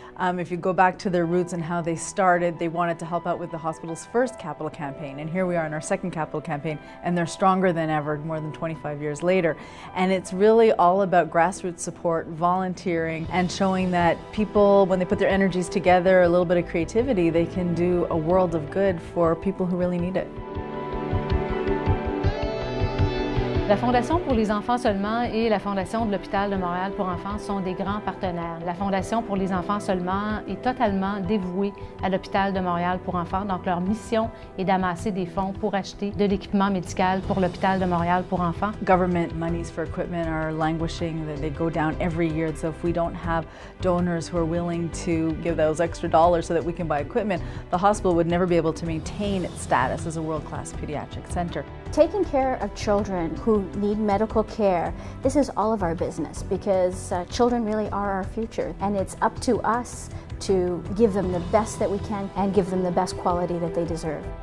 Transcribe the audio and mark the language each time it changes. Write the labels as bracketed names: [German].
[English] If you go back to their roots and how they started, they wanted to help out with the hospital's first capital campaign, and here we are in our second capital campaign, and they're stronger than ever more than 25 years later. And it's really all about grassroots support, volunteering, and showing that people, when they put their energies together, a little bit of creativity, they can do a world of good for people who really need it. [French] La Fondation pour les enfants seulement et la Fondation de l'Hôpital de Montréal pour enfants sont des grands partenaires. La Fondation pour les enfants seulement est totalement dévouée à l'Hôpital de Montréal pour enfants, donc leur mission est d'amasser des fonds pour acheter de l'équipement médical pour l'Hôpital de Montréal pour enfants. [English] Government monies for equipment are languishing, they go down every year, so if we don't have donors who are willing to give those extra dollars so that we can buy equipment, the hospital would never be able to maintain its status as a world-class pediatric center. Taking care of children who need medical care, this is all of our business because children really are our future, and it's up to us to give them the best that we can and give them the best quality that they deserve.